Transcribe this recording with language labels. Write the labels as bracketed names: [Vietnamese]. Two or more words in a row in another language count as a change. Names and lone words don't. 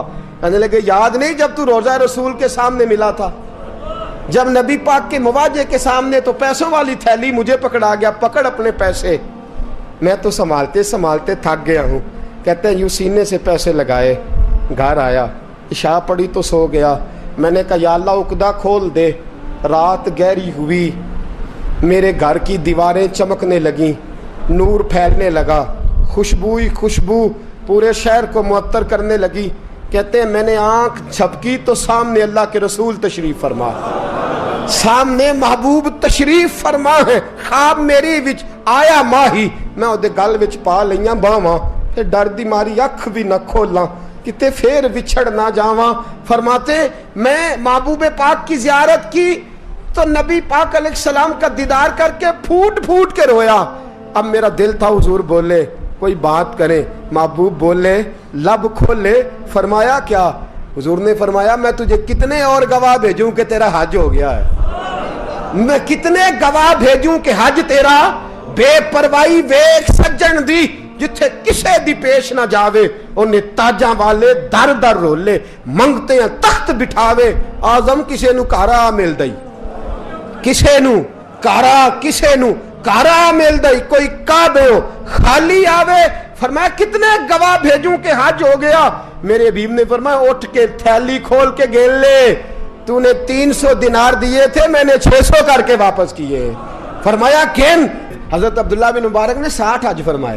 [Urdu] کہنے لگے یاد نہیں جب تو روضہ رسول کے سامنے ملا تھا، جب نبی پاک کے مواجہے کے سامنے تو پیسوں والی تھیلی مجھے پکڑا گیا، پکڑ اپنے پیسے. میں تو سنبھالتے سنبھالتے تھک گیا ہوں۔ کہتے ہیں یوں سینے سے پیسے لگائے، گھر آیا، عشاء پڑی تو سو گیا. میں نے کہا یا اللہ عقدہ کھول دے. رات گہری ہوئی, میرے گھر کی دیواریں چمکنے لگیں، نور پھیلنے لگا، خوشبو ہی خوشبو پورے شہر کو معطر کرنے لگی. کہتے ہیں میں نے آنکھ جھپکی تو سامنے اللہ کے رسول تشریف فرما، سامنے محبوب تشریف فرما ہے. [Punjabi] خواب میری وچ آیا ماہی، میں اودے گل وچ پا لئیاں باواں، تے ڈر دی ماری اکھ بھی نہ کھولاں کتے پھر وچھڑ نہ جاواں. [Urdu] فرماتے میں محبوب پاک کی زیارت کی تو نبی پاک علیہ السلام کا دیدار کر کے پھوٹ پھوٹ کے رویا. اب میرا دل تھا حضور بولے کوئی بات کریں. محبوب بولے لب کھولے. فرمایا کیا؟ حضور نے فرمایا میں تجھے کتنے اور گواہ بھیجوں کہ تیرا حج ہو گیا ہے. میں کتنے گواہ بھیجوں کہ حج تیرا [Punjabi] بے پرواہی ویکھ سجن دی جتھے کسے دی پیش نہ جاوے انہیں تاجاں والے در در رولے منگتے ہیں تخت بٹھاوے. آزم کسے نو کارا مل دئی، کسے نو کارا، کسے نو کارا مل دئی، کوئی کعبے ہو خالی آوے. [Urdu] فرمایا کتنے گواہ بھیجوں کہ حج ہو گیا. میرے حبیب نے فرمایا اٹھ کے تھیلی کھول کے گیل لے، تو نے 300 دینار دیے تھے میں نے 600 کر کے واپس کیے. فرمایا کین؟ حضرت عبداللہ بن مبارک نے 60 حج فرمائے.